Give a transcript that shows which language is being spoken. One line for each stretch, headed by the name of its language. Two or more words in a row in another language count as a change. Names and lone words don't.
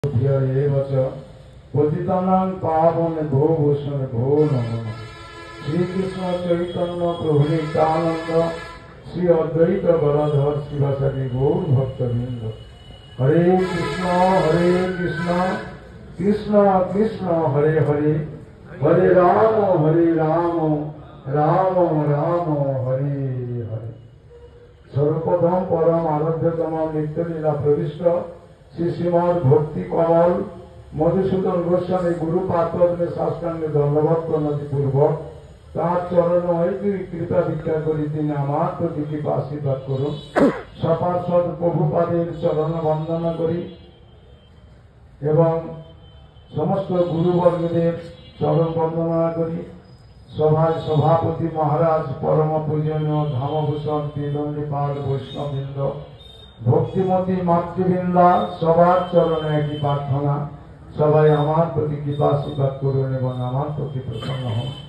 Sanskrit: पतितानां पावनेभ्यो वैष्णवेभ्यो नमः। श्री कृष्ण चैतन्य प्रभु नित्यानंद श्री अद्वैत गदाधर शिवासादि गौर भक्तवृंद। हरे कृष्ण कृष्ण कृष्ण हरे हरे, हरे राम राम राम हरे हरे।
Bangla: সর্বপ্রথম পরম আরাধ্যতম নিত্য লীলা প্রবিষ্ট শ্রী শ্রীমদ ভক্তি কমল মধুসূদন গোস্বামী গুরুপাদ মে সাষ্টাঙ্গে ধন্যবাদ প্রণতি পূর্বক তার চরণ কৃপা ভিক্ষা করি তিনি আমার প্রতি কৃপা আশীর্বাদ করুন। সপার্ষদ প্রভুপাদের চরণ বন্দনা করি এবং সমস্ত গুরুবর্গদের চরণ বন্দনা করি। সভায় সভাপতি মহারাজ পরম পূজনীয় ধামভূষণ ত্রিদণ্ডীপাল বৈষ্ণববৃন্দ ভক্তিমতী মাতৃবৃন্দা সবার চরণে একই প্রার্থনা, সবাই আমার প্রতি কৃপা আশীর্বাদ করুন এবং আমার প্রতি প্রসন্ন হন।